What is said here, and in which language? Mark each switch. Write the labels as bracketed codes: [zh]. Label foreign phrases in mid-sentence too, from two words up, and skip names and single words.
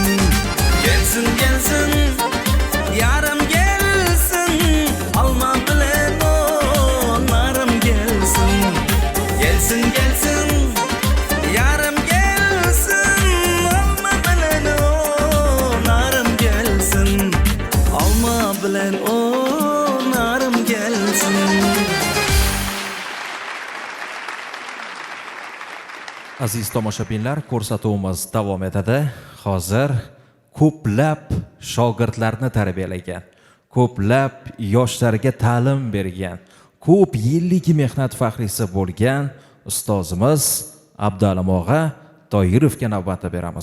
[tk] Gelsin gelsin yarım gelsin, alma bilen onarım gelsin. Gelsin gelsin yarım gelsin, alma bilen onarım gelsin. Alma bilen onarım gelsin. [uz] Aziz tomoshabinlar, ko'rsatuvimiz davom etadi. Hozir ko'plab shogirdlarni tarbiyalagan, ko'plab yoshlarga ta'lim bergan, ko'p yillik mehnat faxriysi bo'lgan ustozimiz Abdualim og'a Toyirovga navbatni beramiz.